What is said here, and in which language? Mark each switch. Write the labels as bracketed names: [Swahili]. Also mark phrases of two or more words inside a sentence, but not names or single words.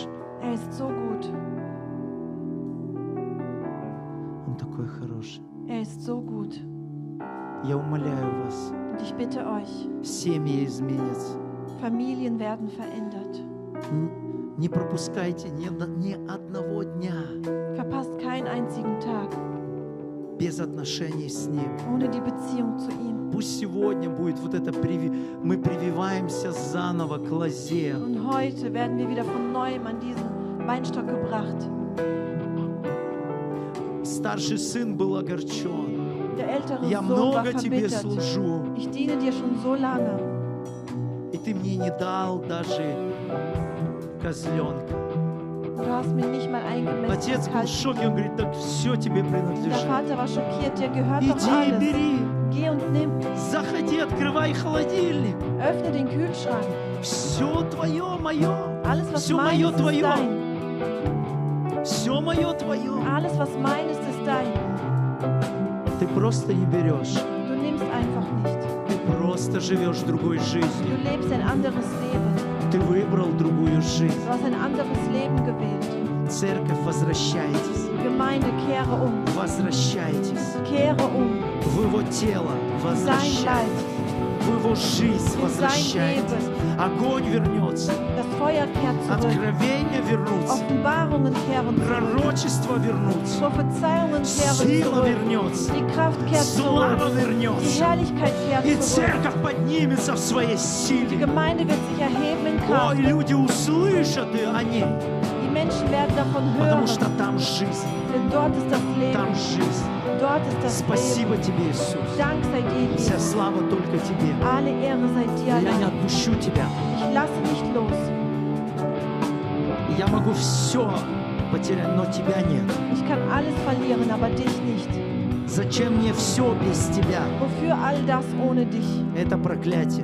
[German] Er ist so gut. [Russian] он такой хороший. [German] Er ist so gut. [Russian] Я умоляю вас, [German] Und ich bitte euch, [Russian] семьи изменятся. [German] Familien werden verändert. [Russian] Не пропускайте ни одного дня [German] Verpasst keinen einzigen Tag [Russian] без отношений с Ним. [German] ohne die Beziehung zu ihm. [Russian] Пусть сегодня будет вот это, мы прививаемся заново к лозе. [German] Und heute werden wir wieder von neuem an diesen Weinstock gebracht. [Russian] старший сын был огорчен. [German] Der ältere [Russian] Я [German] Sohn war [Russian] много тебе [German] verbittert. [Russian] служу, [German] Ich diene dir schon so lange [Russian] и ты мне не дал даже козленка. [German] und du hast mir nicht mal [Russian] Отец [German] eingemessen. [Russian] был в шоке, он говорит, так все тебе [German] Der [Russian] принадлежит. [German] Vater war schockiert, dir gehört doch [Russian] Иди и [German] alles. [Russian] бери, [German] Geh und nimm. [Russian] заходи, открывай холодильник. [German] Öffne den Kühlschrank. [Russian] Все твое, мое. [German] Alles, was [Russian] Все [German] mein [Russian] мое [German] ist, ist [Russian] твое. [German] dein. [Russian] Все мое твое. [German] Alles, was mein ist dein. [Russian] Ты просто не берешь. [German] Du nimmst einfach nicht. [Russian] Ты просто живешь другой жизнью. [German] Du lebst ein anderes Leben. [Russian] Ты выбрал другую жизнь. [German] Du hast ein anderes Leben gewählt. [Russian] Церковь, возвращайтесь. [German] Gemeinde, kehre um. [Russian] Возвращайтесь. [German] Kehre um. [Russian] В его тело [German] Sein [Russian] возвращайтесь. [German] Leib. [Russian] В его жизнь возвращайтесь. Огонь вернется. [German] Das Feuer kehrt zurück. [Russian] Откровения вернутся. [German] Offenbarungen kehren zurück. [Russian] Пророчества вернутся. [German] Prophezeiungen kehren [Russian] Сила [German] zurück. [Russian] вернется. [German] Die Kraft kehrt [Russian] Слава [German] zurück. Die [Russian] вернется. [German] Herrlichkeit [Russian] И [German] kehrt zurück. [Russian] церковь поднимется в своей [German] Die [Russian] силе. [German] Gemeinde wird sich erheben in [Russian] Ой, [German] Kraft. [Russian] люди услышат и о ней. [German] Die Menschen werden davon [Russian] Потому [German] hören. [Russian] что там жизнь. [German] Denn dort ist das [Russian] Там [German] Leben. [Russian] жизнь. [German] Dort ist das [Russian] Спасибо [German] Leben. [Russian] тебе, Иисус. [German] Dank sei dir, [Russian] Вся [German] Jesus. [Russian] слава только тебе. [German] Alle Ehre sei dir [Russian] Я не [German] allein. [Russian] отпущу тебя. [German] Ich lasse nicht los. [Russian] Я могу все потерять, но тебя нет. [German] Ich kann alles verlieren, aber dich nicht. [Russian] Зачем мне все без тебя? [German] Wofür all das ohne dich? [Russian] Это проклятие.